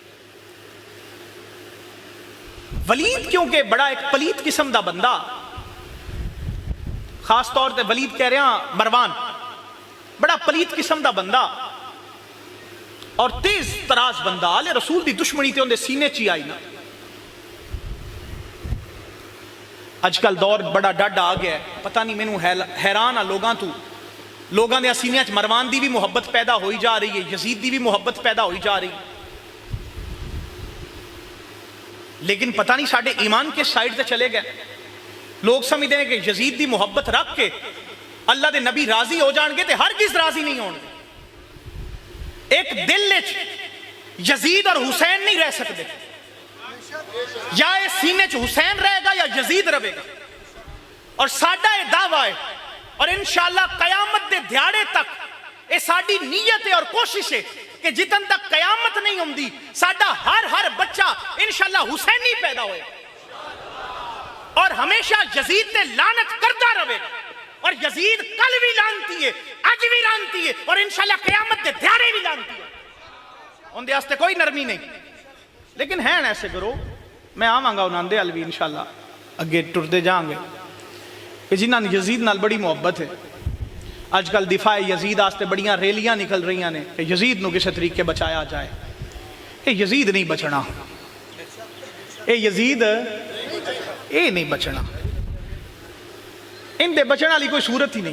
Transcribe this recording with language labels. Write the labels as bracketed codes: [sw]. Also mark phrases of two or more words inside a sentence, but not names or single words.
[pa] ولید کیونکہ بڑا ایک پلیت قسم دا بندہ, خاص طور تے ولید کہہ رہا مروان, بڑا پلیت قسم دا بندہ اور تیز تراز بندہ, آلے رسول دی دشمنی تے اندے سینے چی آئی نا. اج کل دور بڑا ڈڈ آ گیا ہے, پتہ نہیں مینوں حیران آ لوگاں تو, لوگاں دے سینیاں چ مروان دی بھی محبت پیدا ہوئی جا رہی ہے, یزید دی بھی محبت پیدا ہوئی جا رہی ہے, لیکن پتہ نہیں ساڈے ایمان کے سائڈ تے چلے گئے. [ur] لوگ سمجھتے ہیں کہ [pa] یزید دی محبت رکھ کے اللہ دے نبی راضی ہو جان گے تے ہرگز راضی نہیں ہون گے. ایک دل وچ یزید اور حسین نہیں رہ سکتے, یا اس سینے چ حسین رہے گا یا یزید رہے گا. اور ساڈا یہ دعویٰ ہے, اور انشاءاللہ قیامت دے دیہاڑے تک یہ ساڈی نیت ہے اور کوشش ہے کہ جتن تک قیامت نہیں ہوندی ساڈا ہر بچہ انشاءاللہ حسینی پیدا ہوئے اور ہمیشہ یزید تے لعنت کرتا رہے گا. اور یزید کل بھی لعنتی ہے, اج بھی لعنتی ہے, اور انشاءاللہ قیامت دے دیہاڑے بھی لعنتی ہے. ان دے واسطے کوئی نرمی نہیں, لیکن ہیں ایسے کرو, میں آواں گا انہاں دے ال بھی انشاءاللہ اگے ٹردے جاؤں گے کہ جنہاں یزید نال بڑی محبت ہے. آج کل دفاع یزید آستے بڑیاں ریلیاں نکل رہی ہیں کہ یزید نو کسے طریقے بچایا جائے. اے یزید نہیں بچنا, اے یزید اے نہیں بچنا, ان دے بچنا لی کوئی صورت ہی نہیں.